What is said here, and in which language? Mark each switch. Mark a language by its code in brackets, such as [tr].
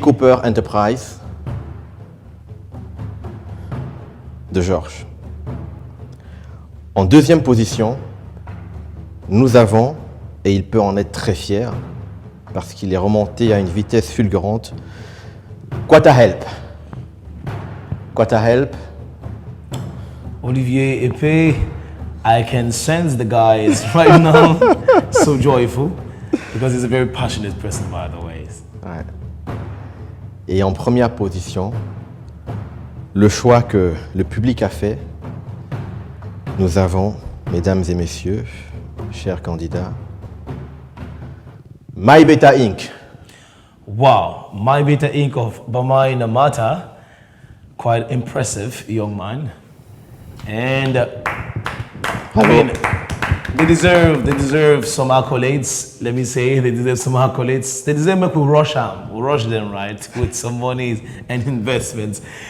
[fr] Cooper Enterprise de Georges. En 2e position, nous avons, et il peut en être très fier, parce qu'il est remonté à une vitesse fulgurante, Quata Help. [en] Olivier Epé, I can sense the guy is right now so joyful, because he's a very passionate person, by the way. [fr] Ouais. Et en 1re position, le choix que le public a fait, nous avons, mesdames et messieurs, chers candidats, My Beta Inc. [en] Wow, My Beta Inc. of Bamai Namata, quite impressive young man. And I mean, they deserve some accolades. Let me say, they deserve some accolades. They deserve to rush them. We'll rush them, right, with some monies and investments.